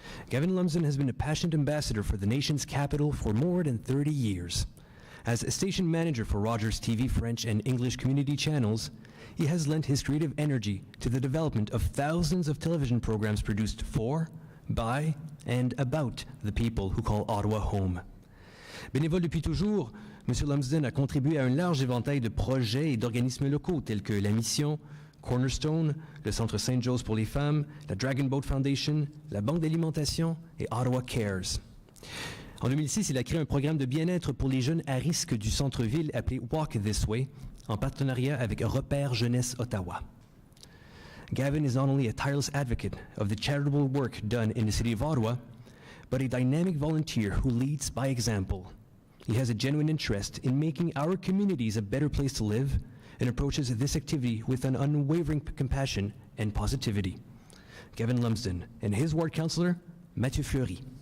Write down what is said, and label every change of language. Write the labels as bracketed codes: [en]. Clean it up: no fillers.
[en] Gavin Lumsden has been a passionate ambassador for the nation's capital for more than 30 years. As a station manager for Rogers TV French and English community channels, he has lent his creative energy to the development of thousands of television programs produced for, by, and about the people who call Ottawa home. [fr] Bénévole depuis toujours, M. Lumsden a contribué à un large éventail de projets et d'organismes locaux tels que la Mission, Cornerstone, le Centre Saint-Joseph pour les femmes, la Dragon Boat Foundation, la Banque d'alimentation et Ottawa Cares. En 2006, il a créé un programme de bien-être pour les jeunes à risque du centre-ville appelé Walk This Way, en partenariat avec Repère Jeunesse Ottawa. [en] Gavin is not only a tireless advocate of the charitable work done in the city of Ottawa, but a dynamic volunteer who leads by example. He has a genuine interest in making our communities a better place to live and approaches this activity with an unwavering compassion and positivity. Gavin Lumsden and his ward councillor, Mathieu Fleury.